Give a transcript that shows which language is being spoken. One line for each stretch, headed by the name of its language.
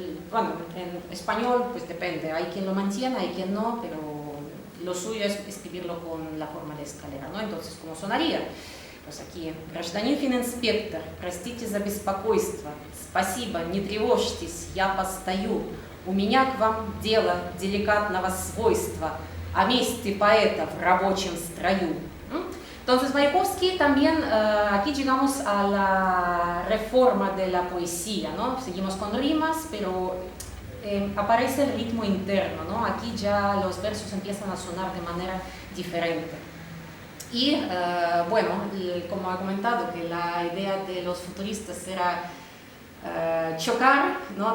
Spanish: Bueno, en español pues depende, hay quien lo mantiene, hay quien no, pero lo suyo es escribirlo con la forma de escalera, ¿no? Entonces, ¿cómo sonaría? Pues aquí,
Russian: гражданин фининспектор, простите за беспокойство, спасибо, не тревожьтесь, я постою, у меня к вам дело деликатного свойства, о месте поэта в рабочем строю.
Spanish: Entonces, Mayakovsky también, aquí llegamos a la reforma de la poesía, ¿no? Seguimos con rimas, pero aparece el ritmo interno, ¿no? Aquí ya los versos empiezan a sonar de manera diferente. Y bueno, como ha comentado, que la idea de los futuristas era chocar, ¿no?